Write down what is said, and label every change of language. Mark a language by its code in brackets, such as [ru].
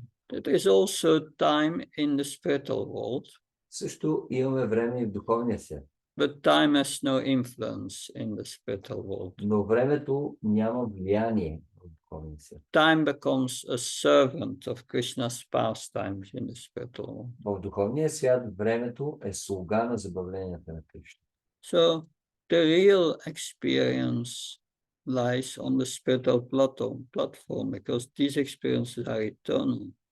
[en] There is also time in the spiritual world. [bg] Също имаме време и в духовния свят. [en] But time has no influence in the spiritual world. [bg] Но времето няма влияние в духовния свят. [en] Time becomes a servant of Krishna's pastimes in the spiritual world. [bg] В духовния свят времето е слуга на забавленията на Кришна. [en] So the real experience lies on the spiritual platform because these experiences are eternal.